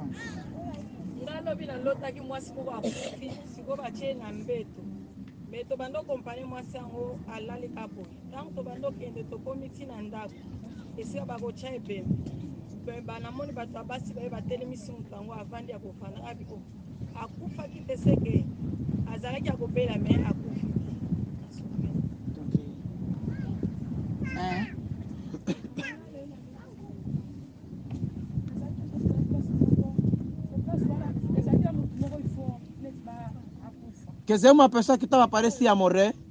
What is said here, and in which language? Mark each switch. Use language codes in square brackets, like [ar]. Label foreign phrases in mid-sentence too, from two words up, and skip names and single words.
[ln] Ndalobi na lotaki mwasi moko akufi siko batie na mbeto me tobanda kompane mwasi yango alali kapo ntango tobanda okende tokomi ntina ndako esika bakotya ebembe banamoni bato ya basi baye batelemisi moto yango avandi ya kofanda abi akufaki te seke azalaki akobela me akufi. [pt] Quer dizer, uma pessoa que estava parecia morrer.